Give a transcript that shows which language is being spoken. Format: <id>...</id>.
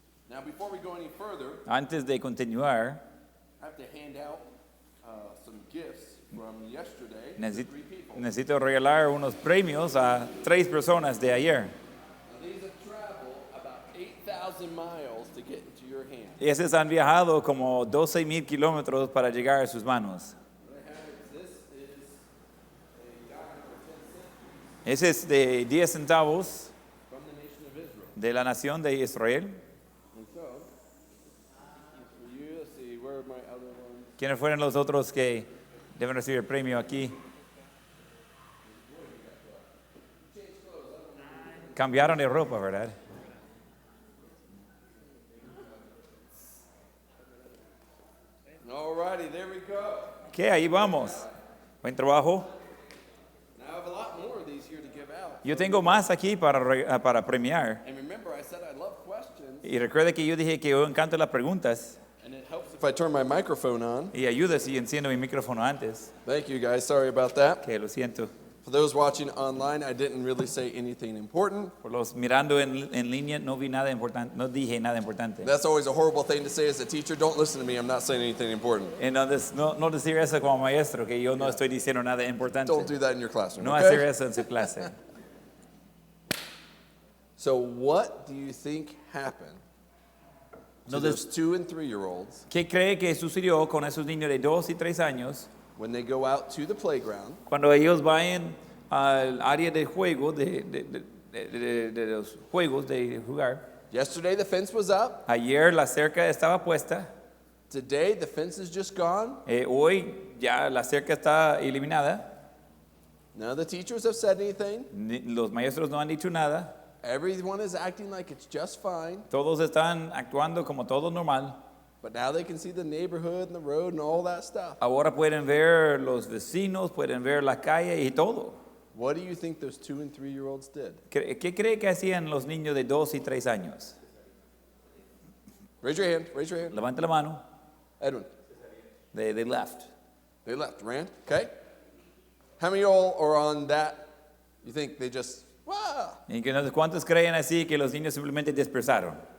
<en>Now, before we go any further,</en> <es>Antes de continuar,</es> <en>I have to hand out some gifts from yesterday to</en> <es>necesito,</es> <en>3 people.</en> <es>necesito regalar unos premios a 3 personas de ayer.</es> <en>Now, these have traveled about 8,000 miles to get into your hand.</en> <es>Y esos han viajado como 12,000 kilómetros para llegar a sus manos.</es> <en>What I have is this is a dime or 10 cents</en> <es>Ese es de 10 centavos</es> <en>from the nation of Israel.</en> <es>de la nación de Israel.</es> <en>And so, for you, let's see, where are my other ones?</en> <es>¿Quiénes fueron los otros que deben recibir el premio aquí? Cambiaron de ropa, ¿verdad?</es> <en>All righty, there we go.</en> <es>¿Qué? Ahí vamos. Buen trabajo.</es> <en>Now, I have a lot more of these here to give out.</en> <es>Yo tengo más aquí para premiar.</es> <en>And remember, I said I love questions,</en> <es>Y recuerde que yo dije que yo encanto las preguntas.</es> <en>and it helps if I turn my microphone on.</en> <es>Y ayuda si enciendo mi micrófono antes.</es> <en>Thank you, guys. Sorry about that.</en> <es>Que lo siento.</es> <en>For those watching online, I didn't really say anything important.</en> <es>Por los mirando en línea no vi nada importante, no dije nada importante.</es> <en>That's always a horrible thing to say as a teacher. Don't listen to me. I'm not saying anything important.</en> <es>Entonces, no decir eso como maestro, que yo no estoy diciendo nada importante.</es> <en>Don't do that in your classroom,</en> <es>No hacer</es> <en>okay?</en> <es>eso en su clase.</es> <en>So what do you think happened to those 2 and 3-year-olds</en> <es>¿Qué cree que sucedió con esos niños de 2 y 3 años</es> <en>when they go out to the playground</en> <es>cuando ellos vayan al área de juego, de los juegos de jugar?</es> <en>Yesterday, the fence was up.</en> <es>Ayer la cerca estaba puesta.</es> <en>Today, the fence is just gone.</en> <es>Hoy ya la cerca está eliminada.</es> <en>None of the teachers have said anything.</en> <es>Los maestros no han dicho nada.</es> <en>Everyone is acting like it's just fine.</en> <es>Todos están actuando como todo normal.</es> <en>But now they can see the neighborhood and the road and all that stuff.</en> <es>Ahora pueden ver los vecinos, pueden ver la calle y todo.</es> <en>What do you think those 2 and 3-year-olds did?</en> <es>¿Qué cree que hacían los niños de 2 y 3 años?</es> <en>Raise your hand. Raise your hand.</en> <es>Levante la mano.</es> <en>Edwin. They left. They left. Rand. Okay. How many of y'all are on that? You think they just, wow.</en> <es>¿Y cuántos creen así que los niños simplemente dispersaron?</es>